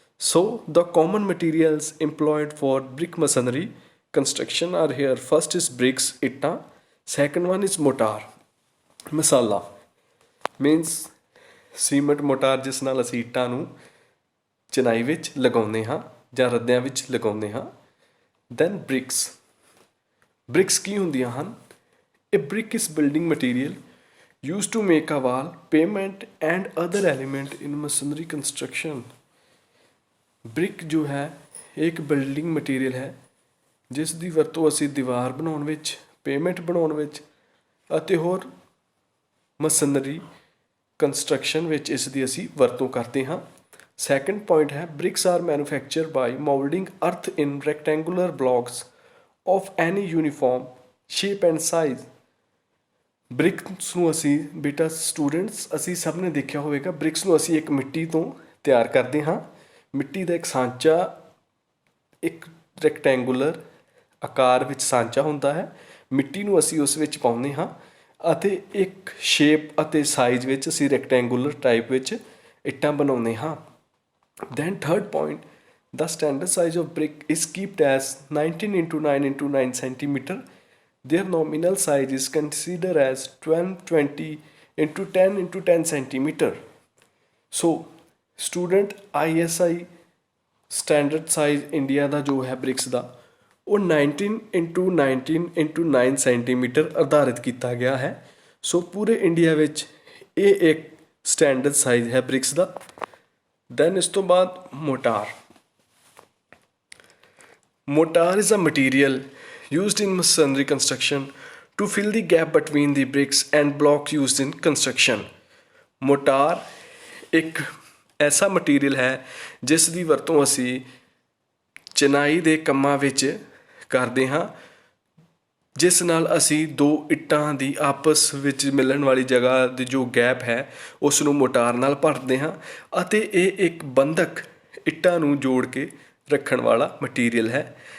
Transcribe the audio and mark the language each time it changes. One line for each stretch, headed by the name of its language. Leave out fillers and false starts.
English: So the common materials employed for brick masonry construction are here. First is bricks
Punjabi: ਇੱਟਾਂ,
English: second one is mortar
Punjabi: masala means cement ਮੋਟਾਰ ਜਿਸ ਨਾਲ ਅਸੀਂ ਇੱਟਾਂ ਨੂੰ ਚਿਣਾਈ ਵਿੱਚ ਲਗਾਉਂਦੇ ਹਾਂ ਜਾਂ ਰੱਦਿਆਂ ਵਿੱਚ ਲਗਾਉਂਦੇ ਹਾਂ। ਦੈਨ ਬ੍ਰਿਕਸ ਕੀ ਹੁੰਦੀਆਂ ਹਨ।
English: ਇਹ brick is building material used to make a wall, pavement and other element in masonry construction.
Punjabi: Brick ਜੋ ਹੈ ਇੱਕ ਬਿਲਡਿੰਗ ਮਟੀਰੀਅਲ ਹੈ ਜਿਸ ਦੀ ਵਰਤੋਂ ਅਸੀਂ ਦੀਵਾਰ ਬਣਾਉਣ ਵਿੱਚ, ਪੇਮੈਂਟ ਬਣਾਉਣ ਵਿੱਚ ਅਤੇ ਹੋਰ ਮਸਨਰੀ ਕੰਸਟਰਕਸ਼ਨ ਵਿੱਚ ਇਸ ਦੀ ਅਸੀਂ ਵਰਤੋਂ ਕਰਦੇ ਹਾਂ।
English: Second point ਹੈ, bricks are manufacture by moulding earth in rectangular blocks of any uniform shape and size.
Punjabi: BRICS ਨੂੰ ਅਸੀਂ ਬੇਟਾ ਸਟੂਡੈਂਟਸ ਅਸੀਂ ਸਭ ਨੇ ਦੇਖਿਆ ਹੋਵੇਗਾ, ਬ੍ਰਿਕਸ ਨੂੰ ਅਸੀਂ ਇੱਕ ਮਿੱਟੀ ਤੋਂ ਤਿਆਰ ਕਰਦੇ ਹਾਂ। ਮਿੱਟੀ ਦਾ ਇੱਕ ਸਾਂਚਾ, ਇੱਕ ਰੈਕਟੈਂਗੂਲਰ ਆਕਾਰ ਵਿੱਚ ਸਾਂਚਾ ਹੁੰਦਾ ਹੈ। ਮਿੱਟੀ ਨੂੰ ਅਸੀਂ ਉਸ ਵਿੱਚ ਪਾਉਂਦੇ ਹਾਂ ਅਤੇ ਇੱਕ ਸ਼ੇਪ ਅਤੇ ਸਾਈਜ਼ ਵਿੱਚ ਅਸੀਂ ਰੈਕਟੈਂਗੂਲਰ ਟਾਈਪ ਵਿੱਚ ਇੱਟਾਂ ਬਣਾਉਂਦੇ ਹਾਂ।
English: Then third point, the standard size of brick is kept as 19 into 9 into 9 centimeter. Their nominal size is considered as 1220 into 10 into 10 centimeter. So student
Punjabi: ISI standard size India ਦਾ ਜੋ ਹੈ BRICS ਦਾ ਉਹ 19 into 19 into 9 centimetre ਆਧਾਰਿਤ ਕੀਤਾ ਗਿਆ ਹੈ। ਸੋ ਪੂਰੇ India ਵਿੱਚ ਇਹ ਇੱਕ ਸਟੈਂਡਰਡ ਸਾਈਜ਼ ਹੈ ਬ੍ਰਿਕਸ ਦਾ।
English: then
Punjabi: ਇਸ ਤੋਂ ਬਾਅਦ
English: Mortar is a material used in masonry construction to fill the gap between the bricks and blocks used in construction.
Punjabi: ਮੋਟਾਰ ਇੱਕ ਐਸਾ ਮਟੀਰੀਅਲ ਹੈ ਜਿਸ ਦੀ ਵਰਤੋਂ ਅਸੀਂ ਚਿਣਾਈ ਦੇ ਕੰਮਾਂ ਵਿੱਚ ਕਰਦੇ ਹਾਂ, ਜਿਸ ਨਾਲ ਅਸੀਂ ਦੋ ਇੱਟਾਂ ਦੀ ਆਪਸ ਵਿੱਚ ਮਿਲਣ ਵਾਲੀ ਜਗ੍ਹਾ ਦੀ ਜੋ ਗੈਪ ਹੈ ਉਸ ਨੂੰ ਮੋਟਾਰ ਨਾਲ ਭਰਦੇ ਹਾਂ ਅਤੇ ਇਹ ਇੱਕ ਬੰਧਕ ਇੱਟਾਂ ਨੂੰ ਜੋੜ ਕੇ ਰੱਖਣ ਵਾਲਾ ਮਟੀਰੀਅਲ ਹੈ।